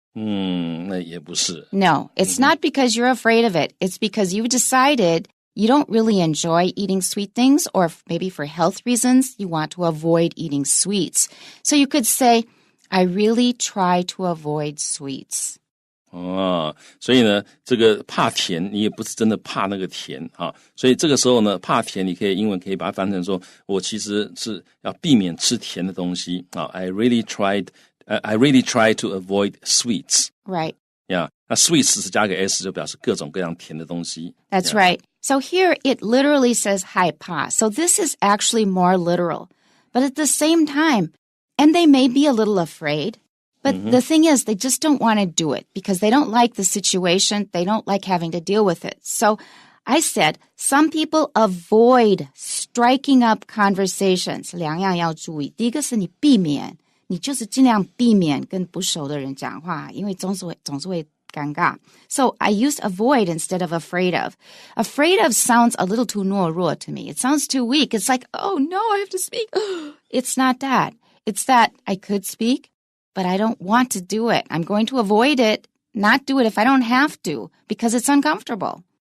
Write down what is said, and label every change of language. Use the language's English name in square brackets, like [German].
[Chinese] 那也不是。 [English] No, it's not because you're afraid of it. It's because you've decided you don't really enjoy eating sweet things, or maybe for health reasons, you want to avoid eating sweets. So you could say, I really try to avoid sweets. [Chinese] 所以呢，这个怕甜，你也不是真的怕那个甜所以这个时候呢，怕甜，你可以英文可以把它翻成说，我其实是要避免吃甜的东西 [English] I really try to avoid sweets. Right. Yeah. [Chinese] 那 sweets 是加个 s 就表示各种各样甜的东西。 [English] That's right. So here it literally says 害怕. So this is actually more literal. But at the same time, and they may be a little afraid, but the thing is they just don't want to do it because they don't like the situation. They don't like having to deal with it. So I said, some people avoid striking up conversations. [Chinese] 两样要注意。第一个是你避免，你就是尽量避免跟不熟的人讲话，因为总是会尴尬。 [English] So I used avoid instead of afraid of. Afraid of sounds a little too 懦弱 to me. It sounds too weak. It's like, oh no, I have to speak. It's not that. It's that I could speak, but I don't want to do it. I'm going to avoid it, not do it if I don't have to, because it's uncomfortable.